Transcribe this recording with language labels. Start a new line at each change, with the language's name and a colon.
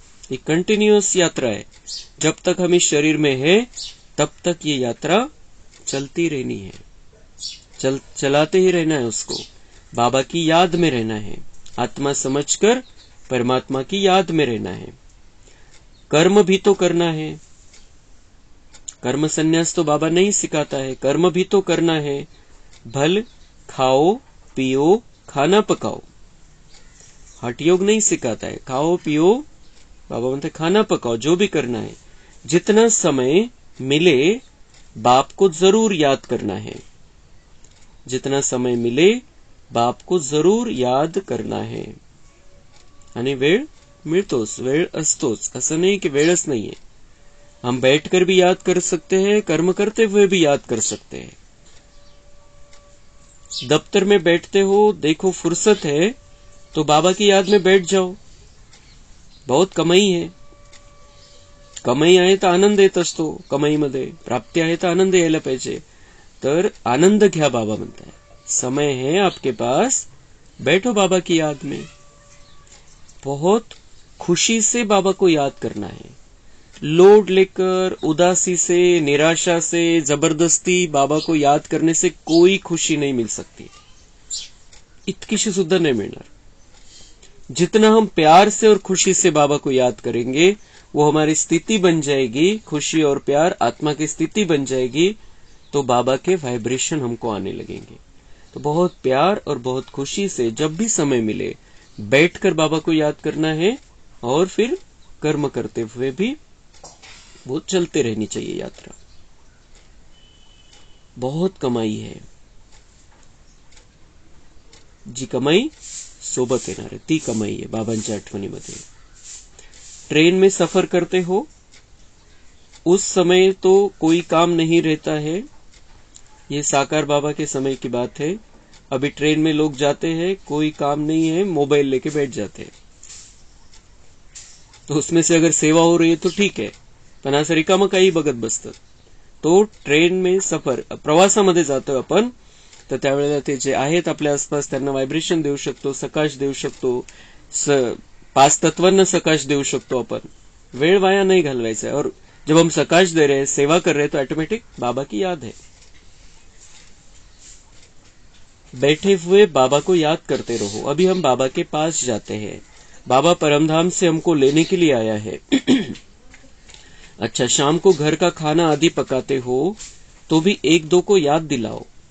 Hindi: ये कंटिन्यूअस यात्रा है। जब तक हम इस शरीर में है तब तक ये यात्रा चलती रहनी है। चलाते ही रहना है उसको। बाबा की याद में रहना है। आत्मा समझकर परमात्मा की याद में रहना है। कर्म भी तो करना है। कर्म संन्यास तो बाबा नहीं सिखाता है। कर्म भी तो करना है। भल खाओ पियो खाना पकाओ। हठ योग नहीं सिखाता है। खाओ पियो, बाबा बोलते खाना पकाओ, जो भी करना है। जितना समय मिले बाप को जरूर याद करना है। जितना समय मिले बाप को जरूर याद करना है।
Marathi: आणि वेळ मिळतोच, वेळ असतोच, असं नाही कि वेळच नाहीये।
Hindi: हम बैठकर भी याद कर सकते हैं, कर्म करते हुए भी याद कर सकते हैं। दफ्तर में बैठते हो, देखो फुर्सत है तो बाबा की याद में बैठ जाओ। बहुत कमाई है।
Marathi: कमाई आहे तर आनंद येत असतो। कमाईमध्ये प्राप्ती आहे तर आनंद यायला पाहिजे। तर आनंद घ्या बाबा म्हणताय।
Hindi: समय है आपके पास, बैठो बाबा की याद में। बहुत खुशी से बाबा को याद करना है। लोड लेकर, उदासी से, निराशा से, जबरदस्ती बाबा को याद करने से कोई खुशी नहीं मिल सकती।
Marathi: इतकीशी सुद्धा नहीं मिलणार।
Hindi: जितना हम प्यार से और खुशी से बाबा को याद करेंगे वो हमारी स्थिति बन जाएगी। खुशी और प्यार आत्मा की स्थिति बन जाएगी तो बाबा के वाइब्रेशन हमको आने लगेंगे। तो बहुत प्यार और बहुत खुशी से जब भी समय मिले बैठकर बाबा को याद करना है और फिर कर्म करते हुए भी वो चलते रहनी चाहिए यात्रा। बहुत कमाई है।
Marathi: जी कमाई सोबत येणार आहे ती कमाई आहे बाबांच्या आठवणीमध्ये।
Hindi: ट्रेन में सफर करते हो, उस समय तो कोई काम नहीं रहता है। ये साकार बाबा के समय की बात है। अभी ट्रेन में लोग जाते हैं, कोई काम नहीं है, मोबाइल लेके बैठ जाते हैं। तो उसमें से अगर सेवा हो रही है तो ठीक
Marathi: आहे, पण असं रिकामं काही बघत बसतात।
Hindi: तो ट्रेन में सफर,
Marathi: प्रवासामध्ये जातो आपण तर त्यावेळेला ते जे आहेत आपल्या आसपास त्यांना व्हायब्रेशन देऊ शकतो, सकाश देऊ शकतो, 5 तत्वांना सकाश देऊ शकतो आपण। वेळ वाया नहीं घालवायचा
Hindi: है। और जब हम सकाश दे रहे हैं, सेवा कर रहे हैं तो ऑटोमेटिक बाबा की याद है। बैठे हुए बाबा को याद करते रहो। अभी हम बाबा के पास जाते हैं। बाबा परमधाम से हमको लेने के लिए आया है। अच्छा, शाम को घर का खाना आदि पकाते हो तो भी 1-2 को याद दिलाओ।